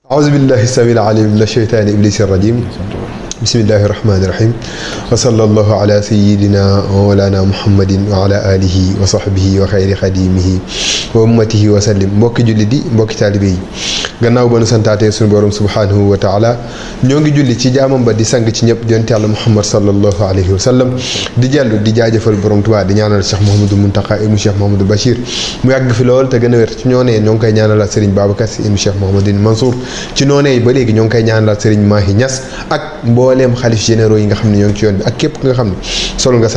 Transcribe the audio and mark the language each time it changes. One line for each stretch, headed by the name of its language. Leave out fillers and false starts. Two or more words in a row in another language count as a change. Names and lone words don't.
Arabic: أعوذ بالله السميع العليم من الشيطان إبليس الرجيم بسم الله الرحمن الرحيم وصلى الله على سيدنا ومولانا محمد وعلى آله وصحبه وخير خديمه وأمته وسلم
Wolof: mbokki julli di mbokki taalibe yi gannaaw ba nu santaatee sunu borom
Arabic: سبحانه وتعالى
Wolof: ñoo ngi julli ci jaamam ba di sang ci ñëpp yonent Yàlla Muhammad
Arabic: صلى الله عليه وسلم
Wolof: di jellu di jaajëfal borom Tuubaa di ñaanal Cheikh Mouhamadou Mountakha ibnu Cheikh Mouhamadou Bachir mu yàgg fi lool te gën a wér ci ñoo ngi koy ñaanalaat Serigne Babacar Sy ibnu Cheikh Mouhamadou Mansour ci noonee ba léegi ñoo ngi koy ñaanalaat Serigne Mahi Niass ak mbooleem xalif généraux yi nga xam ne ñoo ngi ci yoon bi ak képp nga xam ne sol nga